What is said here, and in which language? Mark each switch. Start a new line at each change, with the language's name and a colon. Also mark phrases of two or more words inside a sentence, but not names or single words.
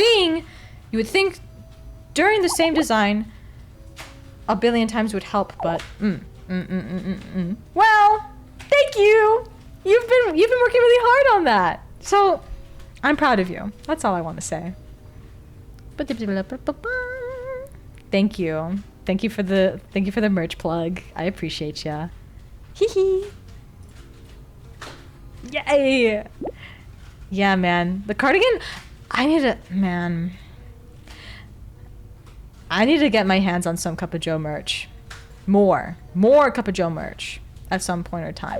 English: You would think during the same design a billion times would help, but Well, thank you. You've been working really hard on that. So I'm proud of you. That's all I want to say. Thank you. Thank you for the merch plug. I appreciate ya. Hee hee. Yay! Yeah, man. The cardigan, I need to get my hands on some Cup of Joe merch. More Cup of Joe merch at some point or time.